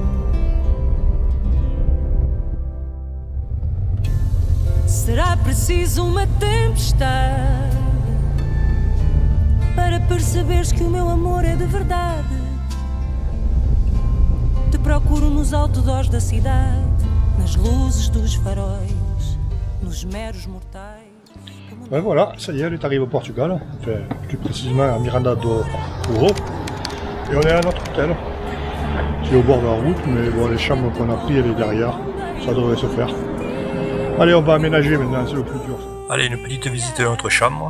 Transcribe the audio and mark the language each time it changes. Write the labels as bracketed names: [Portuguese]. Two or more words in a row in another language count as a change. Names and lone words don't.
[Portuguese] Será preciso uma tempestade para perceberes que o meu amor é de verdade. Te procuro nos outdoors da cidade, nas luzes dos faróis, nos meros mortais. [French] Ben voilà, ça y est, elle est arrivée au Portugal, enfin, plus précisément à Miranda do Douro. Et on est à notre hôtel, qui est au bord de la route, mais bon, les chambres qu'on a pris, elle est derrière, ça devrait se faire. Allez, on va aménager maintenant, c'est le plus dur. Allez, une petite visite de notre chambre.